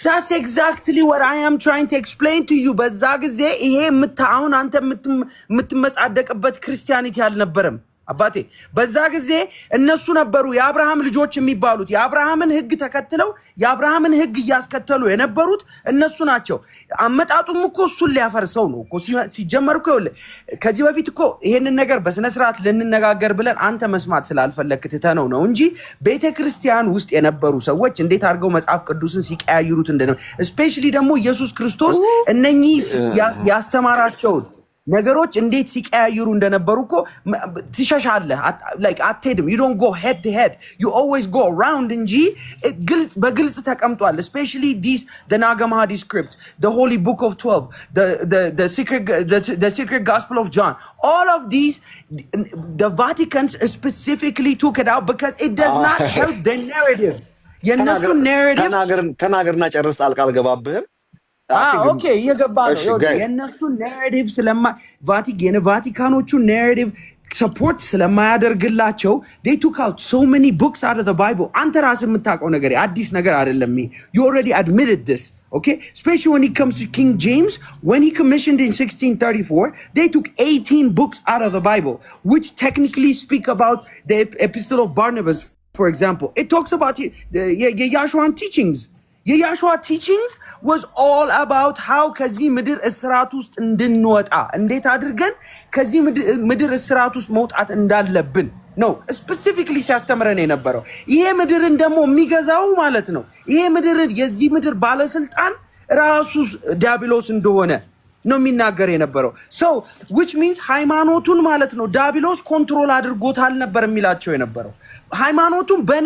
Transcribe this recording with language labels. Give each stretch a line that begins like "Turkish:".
English: that's exactly what I am trying to explain to you።
Amharic: በዛ ጊዜ ይሄ አሁን አንተ የምትመጻደቅበት ክርስቲያኒቲ አልነበረም አባቴ። በዛ ጊዜ እነሱ ነበሩ የአብርሃም ልጆች የሚባሉት። የአብርሃምን ሕግ ተከትለው የአብርሃምን ሕግ እያስከተሉ የነበሩት እነሱ ናቸው። አመጣጡም እኮ እሱን ሊያፈርሰው ነው እኮ ሲጀመር እኮ። ከዚህ በፊት እኮ ይሄንን ነገር በስነ ስርዓት ልንነጋገር ብለን አንተ መስማት ስላልፈለክ ትተነው ነው እንጂ ቤተክርስቲያን ውስጥ የነበሩ ሰዎች እንዴት አድርገው መጽሐፍ ቅዱስን ሲቀያይሩት እንደነበር፣ ስፔሻሊ ደግሞ ኢየሱስ ክርስቶስ እነኚህ ያስተማራቸውን ነገሮች እንዴት ሲቀያይሩ እንደነበሩ እኮ ትሸሻለህ።
English: like
Amharic: አትሄድም።
English: you don't go head to head, you always go around
Amharic: እንጂ በግልጽ ተቀምጧል።
English: especially the Nag Hammadi script, the Holy Book of 12, the secret Gospel of John, all of these the Vatican specifically took it out because it does not help their narrative.
Amharic: የነሱ narrative ተናገርና ጨርስ፣ ጣልቃ አልገባብህም። ኦኬ እየገባ ነው። የነሱ ናሬቲቭ የቫቲካኖቹ ናሬቲቭ ሰፖርት ስለማያደርግላቸው
English: they took out so many books out of the Bible.
Amharic: አንተ ራስህ የምታውቀው ነገር አዲስ ነገር አይደለም።
English: you already admitted this, okay? Especially when it comes to King James, when he commissioned in 1634, they took 18 books out of the Bible, which technically speak about the Epistle of Barnabas, for example. It talks about Yahshua's teachings.
Amharic: የያሹዋ ቲቺንግስ
English: was all about how
Amharic: ከዚህ ምድር እስራት ውስጥ እንድንወጣ እንዴት አድርገን ከዚህ ምድር እስራት ውስጥ መውጣት እንዳለብን ነው ስፔሲፊክሊ ሲያስተምረን የነበረው። ይሄ ምድርን ደግሞ የሚገዛው ማለት ነው ይሄ ምድር የዚህ ምድር ባለስልጣን ራሱ ዲያብሎስ እንደሆነ ነው የሚናገር የነበረው። so which means ሃይማኖቱን ማለት ነው ዲያብሎስ ኮንትሮል አድርጎታል ነበር የሚላቸው የነበረው። ሃይማኖቱን